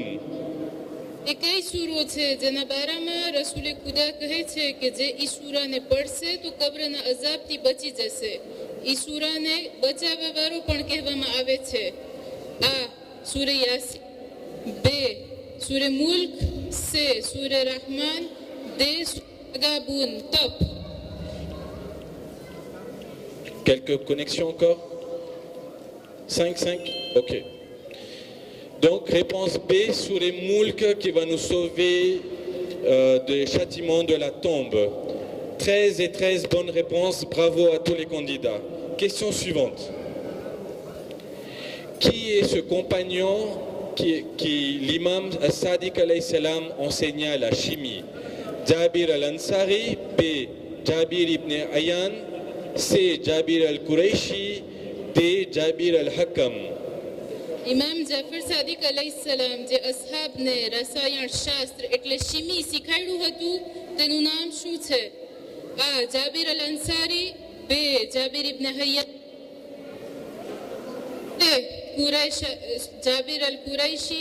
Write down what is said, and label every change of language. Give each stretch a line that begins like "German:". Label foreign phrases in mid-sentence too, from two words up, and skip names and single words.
Gujarati: એ કઈ સૂરો છે જેના બારામાં રસૂલે ખુદા કહે છે કે જે ઈ સૂરાને પઢશે તો કબ્રના અઝાબથી બચી જશે? ઈ સૂરાને બચાવવાવાળો પણ કહેવામાં આવે છે. આ સૂરે યાસીન. બે સૂરે મુલ્ક. સે સૂરે રહમાન. દે તગાબુન. તપ.
French: Quelques connexions encore? 5. Ok. Donc, réponse B, Surah Mulk, qui va nous sauver des châtiments de la tombe. 13 et 13 bonnes réponses. Bravo à tous les candidats. Question suivante. Qui est ce compagnon qui l'imam As-Sadiq alayhi salam enseigna la chimie? Jabir al-Ansari. B, Jabir ibn Ayyan. C, Jabir al-Qurayshi. D, Jabir al-Hakam.
Gujarati: ઇમામ જાફર સાદિક અલૈહિસ્સલામ જે અસહાબને રસાયણ શાસ્ત્ર એટલે શિમી શીખવાડ્યું હતું તેનું નામ શું છે? આ જાબીર અલ અંસારી. બે જાબીર ઇબ્ન હૈયાન. જાબીર અલ કુરૈશી.